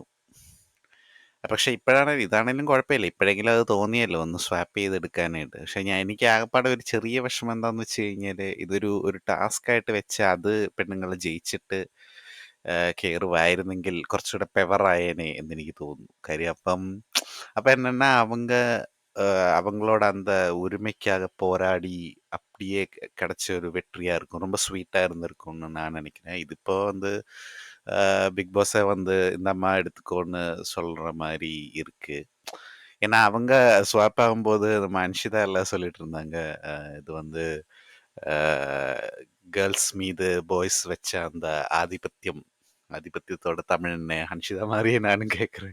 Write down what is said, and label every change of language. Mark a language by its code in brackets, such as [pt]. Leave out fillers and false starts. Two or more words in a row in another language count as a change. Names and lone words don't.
[ml] പക്ഷെ ഇതാണെങ്കിലും കുഴപ്പമില്ല, ഇപ്പോഴെങ്കിലും അത് തോന്നിയല്ലോ ഒന്ന് സ്വാപ്പ് ചെയ്തെടുക്കാനായിട്ട്. പക്ഷെ എനിക്ക് ആകെപ്പാടെ ഒരു ചെറിയ വിഷമം എന്താണെന്ന് വെച്ച് കഴിഞ്ഞാൽ, ഒരു ടാസ്ക് ആയിട്ട് വെച്ച് അത് പെണ്ണുങ്ങൾ ജയിച്ചിട്ട് കയറുമായിരുന്നെങ്കിൽ കുറച്ചുകൂടെ പെവറായേനെ എന്നെനിക്ക് തോന്നുന്നു. കാര്യം അപ്പം [ta] என்னன்னா, அவங்களோட அந்த உரிமைக்காக போராடி அப்படியே கிடைச்ச ஒரு வெற்றியா இருக்கும். ரொம்ப ஸ்வீட்டா இருந்திருக்கும்னு நான் நினைக்கிறேன். இது இப்போ வந்து பிக் பாஸை வந்து இந்தம்மா எடுத்துக்கோன்னு சொல்ற மாதிரி இருக்கு. ஏன்னா அவங்க ஸ்வாப் ஆகும்போது நம்ம அன்ஷிதா எல்லாம் சொல்லிட்டு இருந்தாங்க, இது வந்து கேர்ள்ஸ் மீது பாய்ஸ் வச்ச அந்த ஆதிபத்தியத்தோட தமிழ் என்ன, ஹன்ஷிதா மாதிரியே நானும் கேட்குறேன்.